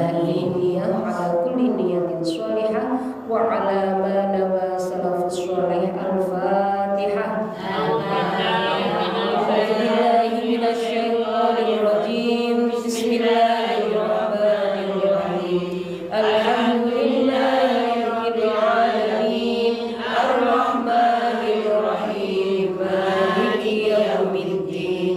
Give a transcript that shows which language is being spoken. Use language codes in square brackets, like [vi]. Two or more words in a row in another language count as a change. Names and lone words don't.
[ar] نية على كل نية صالحة وعلى ما نوى السلف الصالح. Al-Fatihah. أعوذ بالله من الشيطان الرجيم. بسم الله الرحمن الرحيم. الحمد لله رب العالمين. الرحمن الرحيم. مالك يوم الدين.